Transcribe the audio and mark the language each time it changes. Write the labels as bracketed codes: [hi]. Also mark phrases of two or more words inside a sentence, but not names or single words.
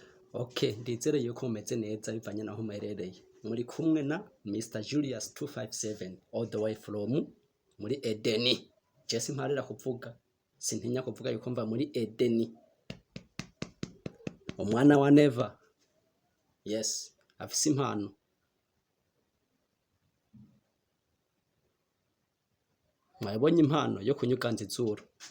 [rn] Okay, ndizere yuko mumeze neza bivanye naho muherereye. Muri kumwe na Mr. Julius 257 [en] all the way from [rn] muri Edeni. Jesse mparira kuvuga, sintinya kuvuga yuko mva muri Edeni. Umwana wa Neva. Yes, afise impano. Mwabonye impano yo kunyuganza izuru.